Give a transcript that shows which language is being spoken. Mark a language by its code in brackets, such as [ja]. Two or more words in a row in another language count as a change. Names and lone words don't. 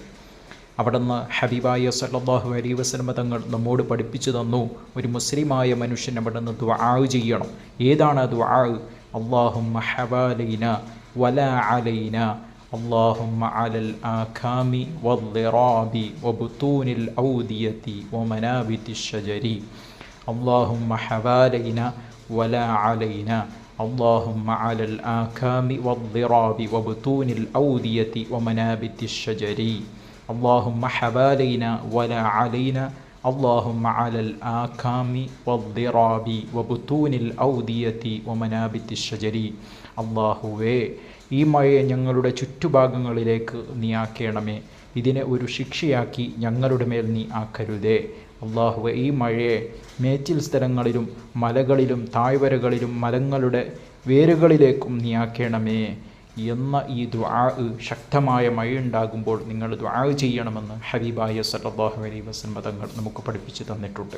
[ml] അവിടുന്ന് ഹബീബായ [ar] صلى الله عليه وسلم [ml] തങ്ങൾ നമ്മോട് പഠിപ്പിച്ചു തന്നു, ഒരു മുസ്ലിമായ മനുഷ്യൻ അവിടുന്ന് ദുആ ചെയ്യണം. ഏതാണ് ആ ദുആ? [ar] اللهم حوالينا ولا علينا، اللهم على الآكام والظراب وبطون الأودية ومنابت الشجر, اللهم حوالينا ولا علينا، اللهم على الآكام والضراب وبطون الأودية ومنابت الشجر، اللهم حوالينا ولا علينا، اللهم على الآكام والضراب وبطون الأودية ومنابت الشجر. [ml] അല്ലാഹുവേ, ഈ മഴയെ ഞങ്ങളുടെ ചുറ്റുഭാഗങ്ങളിലേക്ക് നീ ആക്കണമേ, ഇതിനെ ഒരു ശിക്ഷയാക്കി ഞങ്ങളുടെ മേൽ നീ ആക്കരുതേ. അല്ലാഹുവേ, ഈ മഴയെ മേച്ചിൽ സ്ഥലങ്ങളിലും മലകളിലും താഴ്വരകളിലും മരങ്ങളുടെ വേരുകളിലേക്കും നീ ആക്കണമേ എന്ന ഈ ദുആ, ശക്തമായ മഴയുണ്ടാകുമ്പോൾ നിങ്ങൾ ദുആ ചെയ്യണമെന്ന് ഹബീബായ [ar] صلى الله عليه وسلم [ml] തങ്ങൾ നമുക്ക് പഠിപ്പിച്ചു തന്നിട്ടുണ്ട്.